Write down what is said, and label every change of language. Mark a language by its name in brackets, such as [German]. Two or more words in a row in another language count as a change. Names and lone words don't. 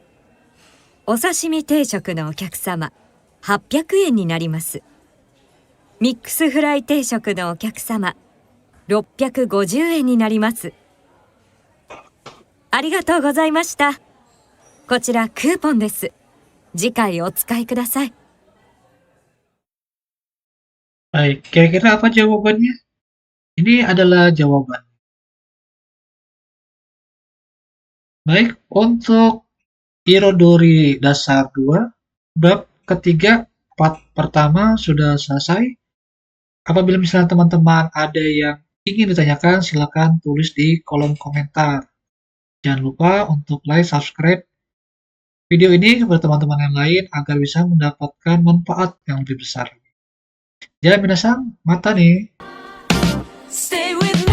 [Japanese] お刺身定食のお客様、800円になります。ミックスフライ定食のお客様、650円になります。ありがとうございました。こちらクーポンです。次回お使いください。 [Indonesian] Baik, kira-kira apa jawabannya? Ini adalah jawaban. Baik, untuk Irodori dasar 2, bab ketiga, part pertama sudah selesai. Apabila misalnya teman-teman ada yang ingin ditanyakan, silakan tulis di kolom komentar. Jangan lupa untuk [English] like, subscribe, [Indonesian] video ini kepada teman-teman yang lain agar bisa mendapatkan manfaat yang lebih besar. Ya, [Japanese] 皆さん、また [Indonesian] nih. [English] Stay with